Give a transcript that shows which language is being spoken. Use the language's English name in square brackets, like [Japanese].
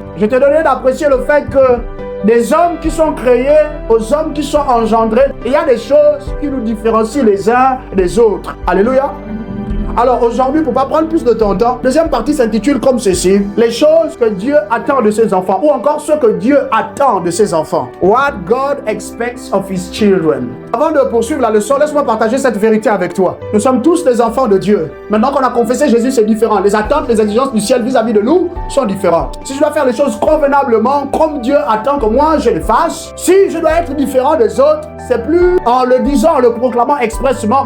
[French] Je te donne d'apprécier le fait que des hommes qui sont créés aux hommes qui sont engendrés, il y a des choses qui nous différencient les uns des autres. Alléluia. Alors aujourd'hui, pour ne pas prendre plus de ton temps, deuxième partie s'intitule comme ceci: les choses que Dieu attend de ses enfants, ou encore ce que Dieu attend de ses enfants. [English] What God expects of his children. [French] Avant de poursuivre la leçon, laisse-moi partager cette vérité avec toi. Nous sommes tous des enfants de Dieu. Maintenant qu'on a confessé Jésus, c'est différent. Les attentes, les exigences du ciel vis-à-vis de nous sont différentes. Si je dois faire les choses convenablement, comme Dieu attend que moi je les fasse, si je dois être différent des autres, c'est plus en le disant, en le proclamant expressément.